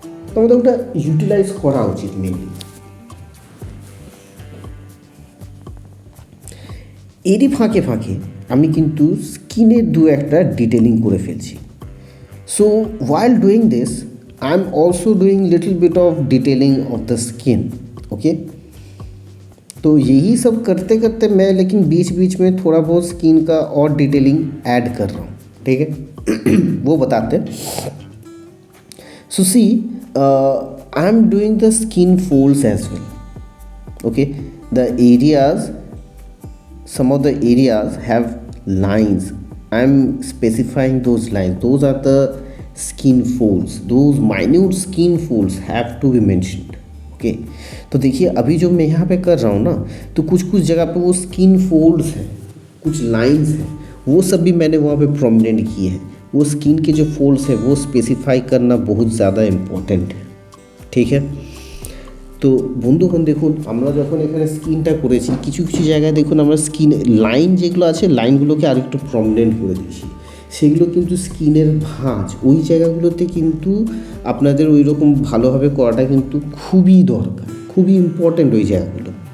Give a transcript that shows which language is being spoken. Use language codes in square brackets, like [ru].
[bn] তো আমাদের ওটা ইউটিলাইজ করা উচিত মেনলি। এরই ফাঁকে ফাঁকে আমি কিন্তু স্কিনের দু একটা ডিটেলিং করে ফেলছি। [en] So while doing this I am also doing little bit of detailing of the skin, okay। [hi] तो यही सब करते करते मैं लेकिन बीच बीच में थोड़ा बहुत स्किन का और डिटेलिंग ऐड कर रहा हूँ, ठीक है। वो बताते हैं। [en] So see I am doing the skin folds as well, okay। The areas, some of the areas have lines, I am specifying those lines, those are the skin folds, those minute skin folds have to be mentioned, okay। [hi] तो देखिए अभी जो मैं यहाँ पे कर रहा हूँ ना, तो कुछ कुछ जगह पे वो स्किन फोल्ड्स हैं, कुछ लाइंस हैं, वो सब भी मैंने वहाँ पे प्रोमिनेंट किए हैं। वो स्किन के जो फोल्ड्स हैं वो स्पेसिफाई करना बहुत ज़्यादा इम्पोर्टेंट है, ठीक है। [bn] তো বন্ধুগণ দেখুন আমরা যখন এখানে স্কিনটা করেছি কিছু কিছু জায়গায় দেখুন আমরা স্কিন লাইন যেগুলো আছে লাইনগুলোকে আর একটু প্রমিনেন্ট করে দিয়েছি, সেগুলো কিন্তু স্কিনের ভাঁজ, ওই জায়গাগুলোতে কিন্তু আপনাদের ওই রকম ভালোভাবে করাটা কিন্তু খুবই দরকার, খুবই ইম্পর্ট্যান্ট ওই জায়গাগুলো।